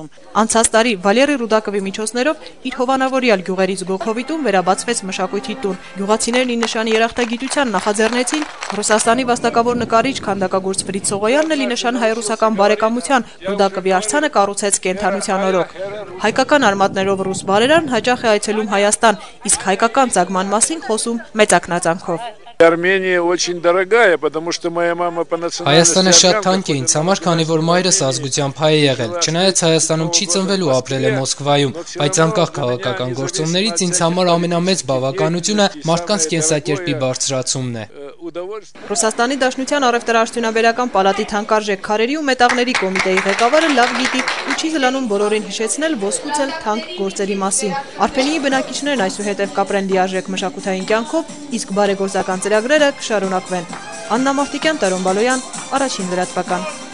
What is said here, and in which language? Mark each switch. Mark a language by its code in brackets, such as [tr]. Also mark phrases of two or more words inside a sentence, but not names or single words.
[hy] Անցած տարի Վալերի Ռուդակովի միջոցներով իր հովանավորյալ գյուղերից Գոքովիտում վերաբացվեց մշակույթի տուն։ Գյուղացիներն ի նշան երախտագիտության նախաձեռնեցին Ռուսաստանի վաստակավոր նկարիչ քանդակագործ Ֆրիդ Սողոյանն էլ ի նշան հայ-ռուսական բարեկամության Ռուդակովի արձանը կառուցեց կենթանության օրոք։ Հայկական արմատներով ռուս բարերարն հաճախ է այցելում Հայաստան, իսկ հայկական ծագման մասին խոսում մեծ ակնածանքով։ [ru] Армения очень дорогая, потому что моя мама по национальности [hy] Հայաստանը շատ թանկ է ինձ համար, քանի որ մայրս ազգությամբ հայ է եղել։ Չնայած Հայաստանում չի ծնվել ու ապրել է Մոսկվայում, բայց անկախ քաղաքական գործոններից ինձ համար ամենամեծ բավականությունը մարդկանց կենսակերպի բարձրացումն է։ Ռուսաստանի Դաշնության առևտրաարդյունաբերական պալատի թանկարժեք քարերի ու մետաղների կոմիտեի ղեկավարը լավ գիտի ու չի հլանում բոլորին հիշեցնել ոսկուցել թանկ գործերի մասին։ Արփենիի բնակիչներն այսուհետև կապրեն լիարժեք մշակութային կյանքով, իսկ բարեգործական ծրագրերը կշարունակվեն։ Աննա Մարտիկյան, Տարոն Բալոյան, Առաջին լրատվական։